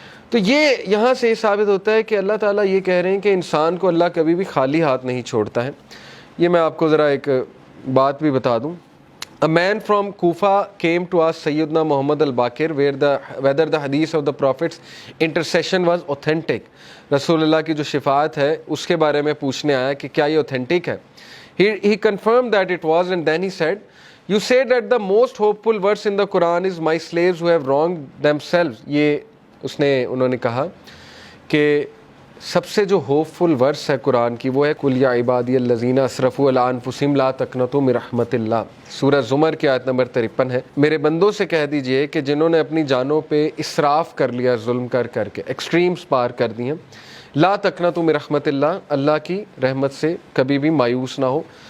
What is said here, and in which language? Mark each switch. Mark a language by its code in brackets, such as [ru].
[ur] تو یہ یہاں سے یہ ثابت ہوتا ہے کہ اللہ تعالیٰ یہ کہہ رہے ہیں کہ انسان کو اللہ کبھی بھی خالی ہاتھ نہیں چھوڑتا ہے۔ یہ میں آپ کو ذرا ایک بات بھی بتا دوں۔ [en] A man from Kufa came to ask Sayyidina Muhammad al-Baqir whether the hadith of the Prophet's intercession was authentic. [ur] رسول اللہ کی جو شفاعت ہے اس کے بارے میں پوچھنے آیا کہ کیا یہ authentic ہے۔ [en] He confirmed that it was, and then he said, you said that the most hopeful verse in the Quran is my slaves who have wronged themselves. [ur] یہ انہوں نے کہا کہ سب سے جو ہوپ فل ورس ہے قرآن کی وہ ہے [ar] قل یا عبادی الذین اسرفوا علی انفسہم لا تقنطوا من رحمت اللہ۔ [ur] سورہ زمر کی آیت نمبر 53 ہے، میرے بندوں سے کہہ دیجئے کہ جنہوں نے اپنی جانوں پہ اسراف کر لیا، ظلم کر کے ایکسٹریمز پار کر دی ہیں، [ar] لا تقنطوا من رحمت اللہ، [ur] اللہ کی رحمت سے کبھی بھی مایوس نہ ہو،